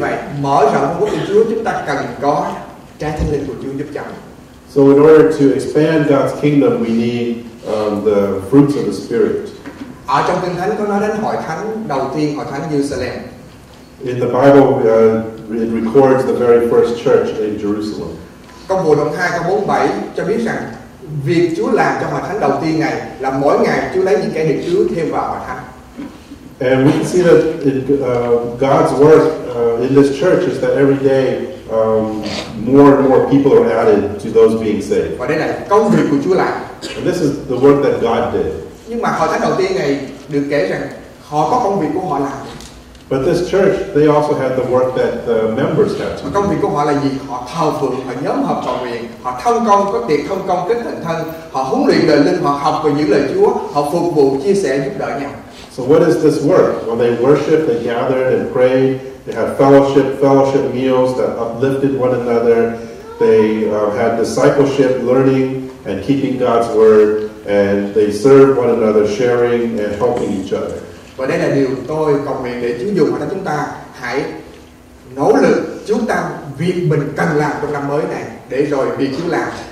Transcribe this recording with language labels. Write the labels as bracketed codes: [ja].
[vi] vậy, mở rộng quốc của Chúa, chúng ta cần có trái thánh linh của Chúa giúp cho. [en] So in order to expand God's kingdom, we need the fruits of the Spirit. [vi] Ở trong Kinh Thánh có nói đến hội thánh đầu tiên, hội thánh Jerusalem. [en] In the Bible, it records the very first church in Jerusalem. [vi] Công vụ đoạn 2 câu 47 cho biết rằng việc Chúa làm cho hội thánh đầu tiên này là mỗi ngày Chúa lấy những kẻ được Chúa thêm vào hội thánh. [en] And we can see that God's work in this church is that every day more and more people are added to those being saved. [vi] Và đây là công việc của Chúa làm. [en] And this is the work that God did. [vi] Nhưng mà hội thánh đầu tiên này được kể rằng họ có công việc của họ làm. [en] But this church, they also had the work that the members had to [vi] Và [en] do. [vi] công việc của họ là gì? Họ thờ phượng, họ nhóm họp cầu nguyện, họ thông công, có tiệc thông công, kết thành thân, họ huấn luyện lời linh, họ học và giữ lời Chúa, họ phục vụ, chia sẻ, giúp đỡ nhau. [en] So what is this work? When they worshiped, they gathered and prayed. They had fellowship meals that uplifted one another. They had discipleship, learning and keeping God's word, and they served one another, sharing and helping each other. [vi] Và đây là điều tôi cầu nguyện để Chúa dùng ở đó, chúng ta hãy nỗ lực chú tâm việc mình cần làm trong năm mới này, để rồi việc Chúa làm